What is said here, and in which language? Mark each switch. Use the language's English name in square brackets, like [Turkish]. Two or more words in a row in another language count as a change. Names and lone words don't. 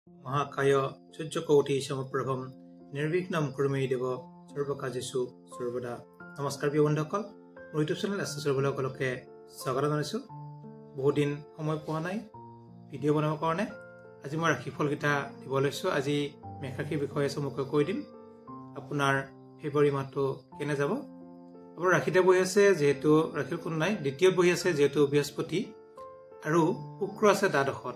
[Sanskrit] महाकाय सूर्यकोटि समप्रभम निर्विघ्नं कुरु मे देव सर्वकार्येषु सर्वदा। [Hindi] नमस्कार प्रिय बন্ধুসকল, [Assamese] মোৰ ইউটিউব চেনেল সকলকে স্বাগত জনাইছো। বহুত দিন সময় পোৱা নাই ভিডিঅ' বনাবৰ কাৰণে। আজি মই ৰাশিফল কিটা দিব লৈছো। আজি মেঘৰাশিৰ বিষয়ে চমুকৈ কৈ দিম। আপোনাৰ ফেব্ৰুৱাৰী মাহটো কেনে যাব। আপোনাৰ ৰাশিতে বহি আছে যেহেতু ৰাশিৰ কোনো নাই, দ্বিতীয়ত বহি আছে যেহেতু বৃহস্পতি, আৰু শুক্ৰ আছে দ্বাদশত।